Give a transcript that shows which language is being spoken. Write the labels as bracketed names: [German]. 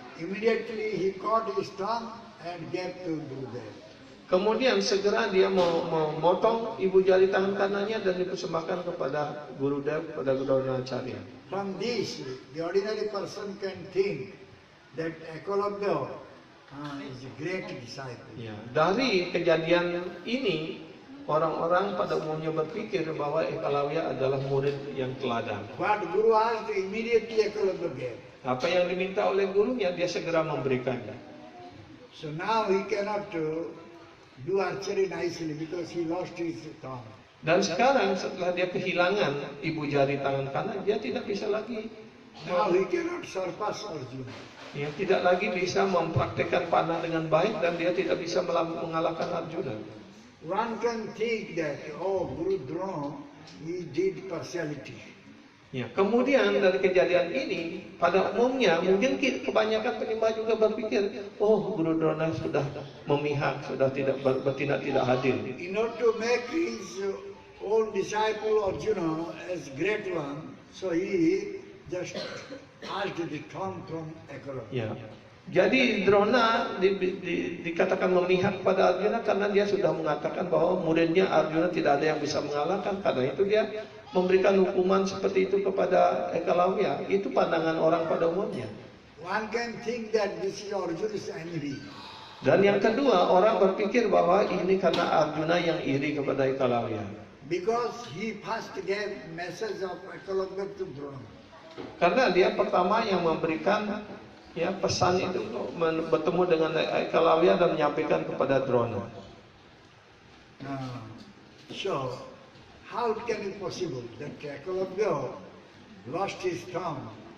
[English] Immediately he caught his thumb and gave to Gurudev. [Indonesian] Kemudian segera dia memotong ibu jari tangan kanannya dan dipersembahkan kepada Gurudev, kepada Dronacharya. [English] From this, the ordinary person can think that Eklavya is a great disciple. [Indonesian] Ya, dari kejadian ini orang-orang pada umumnya berpikir bahwa Eklavya adalah murid yang teladan. [English] What Guru asked, immediately Eklavya gave. [Indonesian] Apa yang diminta oleh gurunya dia segera memberikannya. [English] So now he cannot do archery nicely because he lost his thumb. [Indonesian] Dan sekarang setelah dia kehilangan ibu jari tangan kanan, dia tidak bisa lagi [English] Now he cannot surpass Arjuna. [Indonesian] dia tidak lagi bisa mempraktekkan panah dengan baik dan dia tidak bisa mengalahkan Arjuna. [English] One can think that, oh, Guru Drona, he did partiality. [Indonesian] Ya, kemudian dari kejadian ini, pada umumnya mungkin kebanyakan penyembah juga berpikir, oh Guru Drona sudah memihak, sudah tidak bertindak tidak adil. [English] In order to make his own disciple Arjuna as great one, so he just asked the thumb from Eklavya. [Indonesian] Ya. Jadi Drona dikatakan memihak pada Arjuna karena dia sudah mengatakan bahwa muridnya Arjuna tidak ada yang bisa mengalahkan. Karena itu dia memberikan hukuman seperti itu kepada Eklavya. Itu pandangan orang pada umumnya. [English] One can think that this is Arjuna's envy. [Indonesian] Dan yang kedua, orang berpikir bahwa ini karena Arjuna yang iri kepada Eklavya. [English] Because he first gave message of Eklavya to Drona. [Indonesian] Karena dia pertama yang memberikan ya pesan itu bertemu dengan Eklavya dan menyampaikan kepada Drona. [English] So, how can it possible that Eklavya lost his thumb?